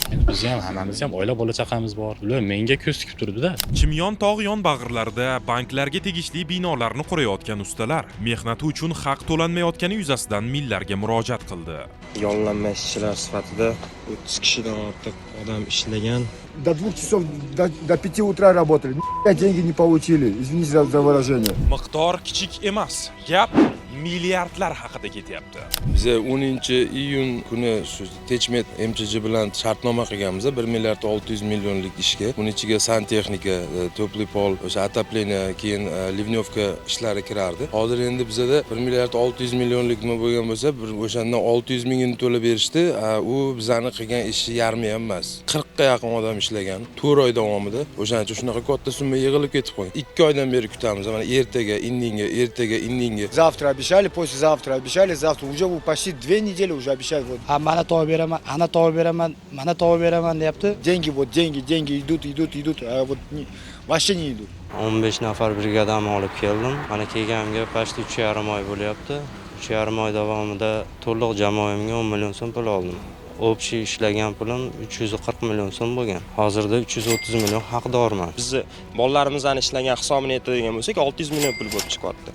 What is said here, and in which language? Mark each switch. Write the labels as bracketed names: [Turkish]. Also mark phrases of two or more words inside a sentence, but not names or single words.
[Uzbek] Biz ham hammamiz ham oila bola chaqamiz bor. Ular menga ko'z tikib turibdi-da. Chimyon tog' yonbag'irlarida banklarga tegishli binolarni qurayotgan ustalar mehnati uchun haq to'lanmayotgani yuzasidan millarga murojaat qildi. Yollanma ishchilar sifatida 30 kishidan ortiq odam ishlagan. [Russian] До 2 часов, до 5 утра работали. Деньги не получили. Извините за выражение. [Uzbek] Miqdor kichik emas. Gap milliardlar haqida ketyapti. Biz 10-iyun kuni shu Techmet MChJ bilan shartnoma qilganmiz 1 milliard 600 millionlik ishga. Buning ichiga santexnika, to'pli pol, o'sha atapleniya, keyin livnyovka ishlari kirardi. Hozir endi bizda 1 milliard 600 millionlik nima bo'lgan bo'lsa, o'shandan 600 mingini to'lab berishdi. U bizani qilgan ishi yarmi ham emas. 40 ga yaqin odam ishlagan 4 oy davomida. O'shaning uchun shunaqa katta summa yig'ilib ketib qolgan. 2 oydan beri kutamiz. Mana ertaga, indinga. [Russian] Завтра обещали, послезавтра обещали, завтра. Уже почти 2 недели уже обещают. Вот. [Uzbek] Mana topib beraman, ana topib beraman, mana topib beraman deyapti. [Russian] Деньги идут, а вот вообще не идут. [Uzbek] 15 nafar brigadani olib keldim. Mana kelganimga почти 3,5 oy bo'lyapti. 3,5 oy davomida to'liq jamoamga 10 million so'm pul oldim. Общий ishlagan pulim 340 million so'm bo'lgan. Hozirda 330 million haqdorman. Bizni bolalarimizning ishlagan hisobini aytadigan bo'lsak 600 million pul bo'lib chiqyapti.